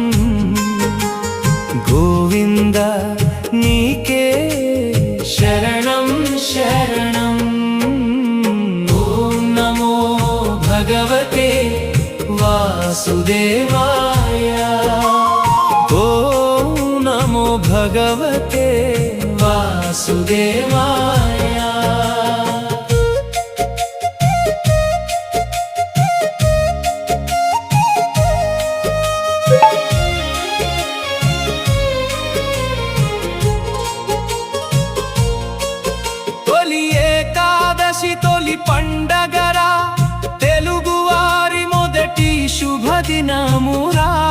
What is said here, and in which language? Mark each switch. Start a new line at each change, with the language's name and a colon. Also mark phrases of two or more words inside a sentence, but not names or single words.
Sanskrit: गोविन्द नीके शरणं शरणं। ॐ नमो भगवते वासुदेवाय। ॐ नमो भगवते वासुदेवाय।
Telugu: తొలి ఏకాదశి తొలి పండగరా, తెలుగు వారి మొదటి శుభదినమురా।